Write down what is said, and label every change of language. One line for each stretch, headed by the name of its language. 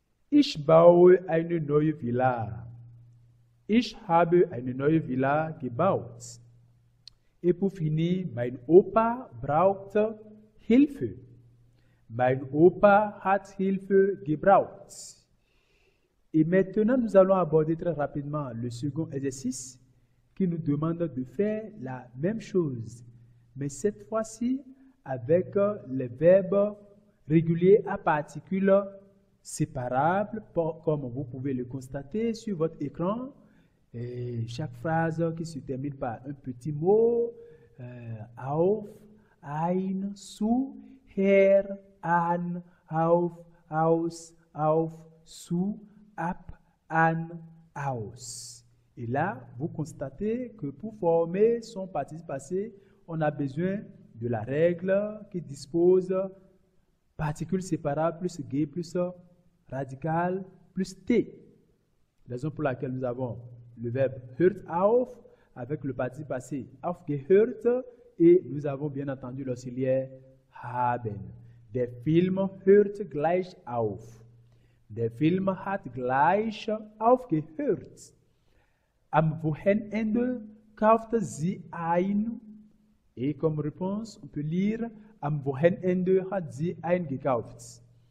German: Ich baue eine neue Villa. Ich habe eine neue Villa gebaut.
French: Et pour finir,
German: mein Opa braucht Hilfe. Mein Opa hat Hilfe gebraucht.
French: Et maintenant, nous allons aborder très rapidement le second exercice qui nous demande de faire la même chose, mais cette fois-ci avec les verbes réguliers à particules séparables, comme vous pouvez le constater sur votre écran. Et chaque phrase qui se termine par un petit mot, auf, ein, zu, her, an, auf, aus, auf, zu, ab, an, aus. Et là, vous constatez que pour former son participe passé, on a besoin de la règle qui dispose particules séparables plus G plus radical plus T. Raison pour laquelle nous avons le verbe hört auf avec le participe passé aufgehört et nous avons bien entendu l'auxiliaire haben.
German: Der Film hört gleich auf. Der Film hat gleich aufgehört. Am Wochenende kaufte sie ein.
French: Et comme réponse, on peut lire
German: am Wochenende hat sie eingekauft.